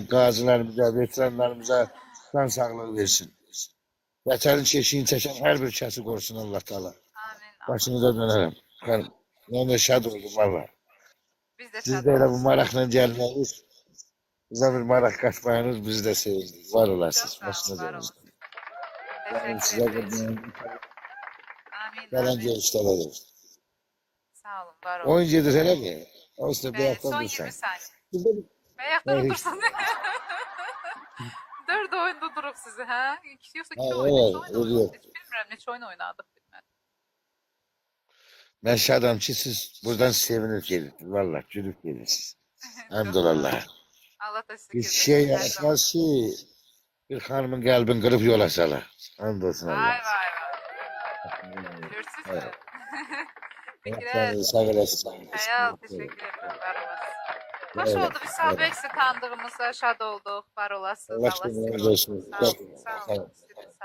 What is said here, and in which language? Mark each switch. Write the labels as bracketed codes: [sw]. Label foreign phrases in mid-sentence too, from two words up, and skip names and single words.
[az] Qazilərimizə, veteranlarımıza can sağlığı versin. Vətənin keşiyini çəkən hər bir kəsi qorusun Allah Taala. Amin Allah. Başınıza dönərəm. Mən də şad oldum valla. Biz də Siz şad də elə bu olsun. maraqla gəlməyiniz, bizə bir maraq qaçmayınız, biz də sevindik. Var Çox olasınız. sağ Başına olun, var dönün. olun. [tr] Ben size [az] Təşəkkür edirik. [tr] buradan [az] Amin, [tr] gelen [az] amin. [tr] görüşlere de. [az] Sağ olun, var olun. [tr] Oyun gelir hele mi? O işte bir hafta Son dursan. 20 saniye. Bizde Ayakta Evet. [az] durursan. 4 oyunda duruq sizi, hə? Yoxsa 2 Ha, oyun, [tr] evet, [az] neçə oyun [tr] öyle. [az] oynadıq? Heç bilmirəm, neçə oyun oynadıq bilmədim. [tr] Ben şadam ki siz buradan sevinir gelirsiniz. Valla gülüp gelirsiniz. Hamdülillah. [az] Allah da sizi Bir güldürsün şey hər zaman. [tr] yaratmaz ki bir hanımın kalbini kırıp yola salar. Hamdolsun [az] Vay Allah. vay vay. Görürsünüz mü? Fikrət, [tr] Kendinize sağ olasın. [az] Xəyal, təşəkkür edirəm, var olasın. Xoş [tr] Evet, [az] oldu, biz Sabeksi tanıdığımıza şad olduq, var olasınız. Allah Allah sizi şükür, qorusun. olsun. Sağ olun, sağ olun. Sizi